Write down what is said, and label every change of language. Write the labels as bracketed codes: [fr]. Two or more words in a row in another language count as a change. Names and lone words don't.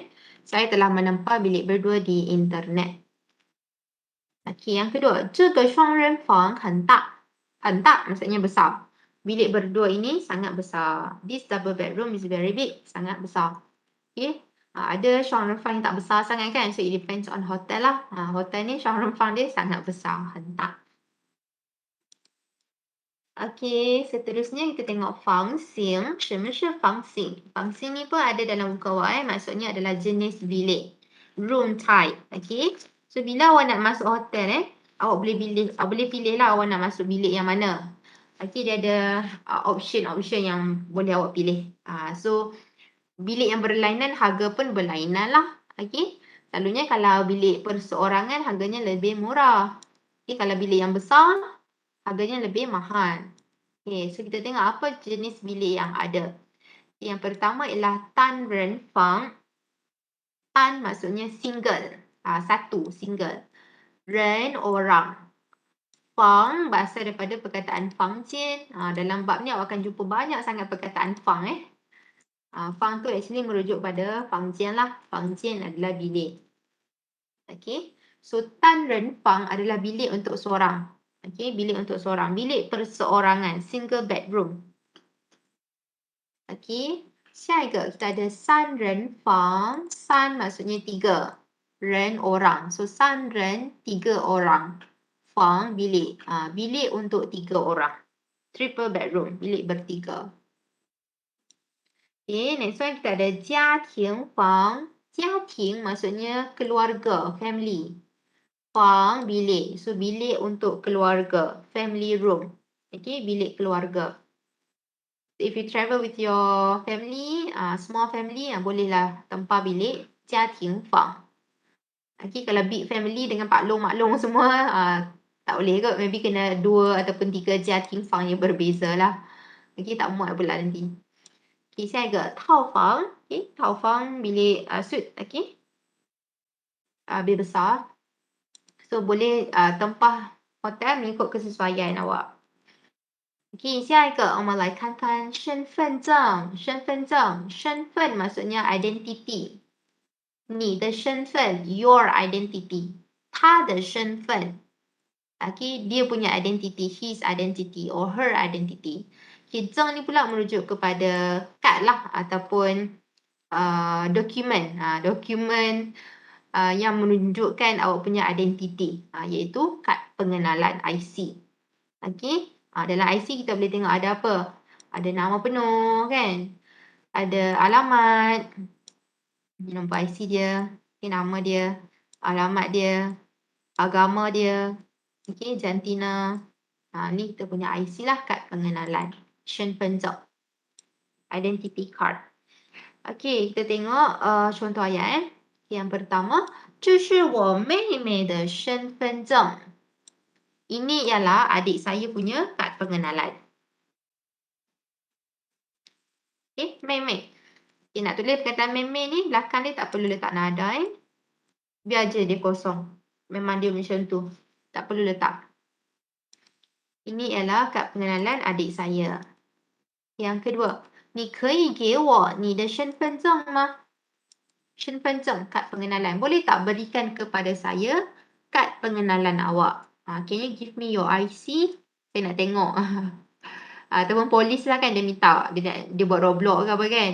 [ms] Saya telah menempah bilik berdua di internet. Okey, yang kedua. [zh] 这个双人房很大. [ms] 很大 maksudnya besar. Bilik berdua ini sangat besar. [en] This double bedroom is very big. [ms] Sangat besar. Okey. Ada 双人房 yang tak besar sangat kan. [en] So it depends on hotel lah. [ms] Hotel ni 双人房 dia sangat besar. [zh] 很大. [ms] Okey, seterusnya kita tengok 房型. [zh] 什么是房型? [ms] 房型 ni pun ada dalam buku awak. Maksudnya adalah jenis bilik. [en] Room type. Okey. [ms] So bila awak nak masuk hotel awak boleh pilih lah awak nak masuk bilik yang mana. Okey, dia ada option yang boleh awak pilih. So bilik yang berlainan harga pun berlainan lah. Okey. Selalunya kalau bilik perseorangan harganya lebih murah. Okey, kalau bilik yang besar harganya lebih mahal. Okey, so kita tengok apa jenis bilik yang ada. Yang pertama ialah 单人房. 单 maksudnya single. Satu, single. 人 orang. 房 berasal daripada perkataan 房间. Dalam bab ni awak akan jumpa banyak sangat perkataan 房 房 tu actually merujuk pada 房间lah. 房间 adalah bilik. Okey. So 单人房 adalah bilik untuk seorang. Okey, bilik untuk seorang. Bilik perseorangan. [en] Single bedroom. [ms] Okey. [zh] 下一个 [ms] kita ada 三人房. 三 maksudnya 3. 人 orang. So 三人 3 orang. 房 bilik. Bilik untuk 3 orang. [en] Triple bedroom. [ms] Bilik bertiga. Okay, [en] next one [ms] kita ada 家庭房. 家庭 maksudnya keluarga, family. fang, bilik. So, bilik untuk keluarga. [en] Family room. [ms] Okay, bilik keluarga. [en] If you travel with your family, small family, [ms] bolehlah tempah bilik. [zh] Jia ting fang. [ms] Okay, kalau [en] big family [ms] dengan maklong semua, tak boleh kot. Maybe kena 2 ataupun 3 jia ting fang yang berbeza lah. Okay, tak muat pula nanti. Okay, saya agak tau fang. Okay, tau fang bilik suite. Okay. Bilik besar. So, boleh tempah hotel mengikut kesesuaian awak. [zh] Okay, 下一个我们来看看身份证。 [ms] 身份证，身份 maksudnya identity. [zh] 你的身份 [en] your identity. [zh] 他的身份 [en] okay, [ms] dia punya [en] identity, his identity or her identity. [ms] Okay, 证 ni pula merujuk kepada kad lah ataupun dokumen. Dokumen yang menunjukkan awak punya identiti, iaitu kad pengenalan IC. Okay, dalam IC kita boleh tengok ada apa? Ada nama penuh kan? Ada alamat, nombor IC dia, nama dia, alamat dia, agama dia, okay, jantina. Ni kita punya IC lah, kad pengenalan. [zh] 身份证 [en] identity card. [ms] Okay, kita tengok contoh ayat. Yang pertama, [zh] 这是我妹妹的身份证. [ms] Ini ialah adik saya punya kad pengenalan. Okay,妹妹. Okay, nak tulis perkataan 妹妹 ni, belakang dia tak perlu letak nada. Biar je dia kosong. Memang dia macam tu. Tak perlu letak. Ini ialah kad pengenalan adik saya. Yang kedua, [zh] 你可以给我你的身份证吗? 身份证, [ms] kad pengenalan. Boleh tak berikan kepada saya kad pengenalan awak? [en] Can you give me your IC? [ms] Saya nak tengok. Ataupun polis lah kan dia minta. Dia buat Roblox ke apa kan?